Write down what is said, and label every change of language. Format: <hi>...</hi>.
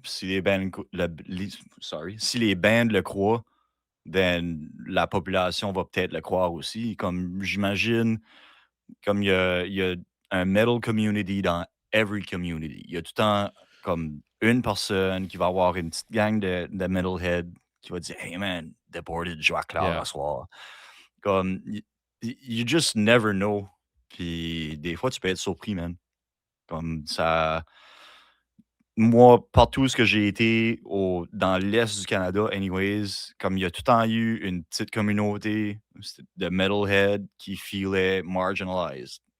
<fr>Puis si les bands, si les bands le croient,</fr> <en>then</en> <fr>la population va peut-être le croire aussi. Comme j'imagine, comme il y a un</fr> <en>metal community</en> <fr>dans</fr> <en>every community.</en> <fr>Il y a tout le temps comme une personne qui va avoir une petite gang de metalhead qui va dire</fr> <en>Hey man,</en> <fr>Deported joue à Claire Yeah. à soir. Comme,</fr> <en>you just never know.</en> <fr>Puis des fois, tu peux être surpris, man. Comme ça. Moi, partout où ce que j'ai été dans l'Est du Canada, anyways, comme il y a tout le temps eu une petite communauté de metalhead qui feelait marginalized.</fr>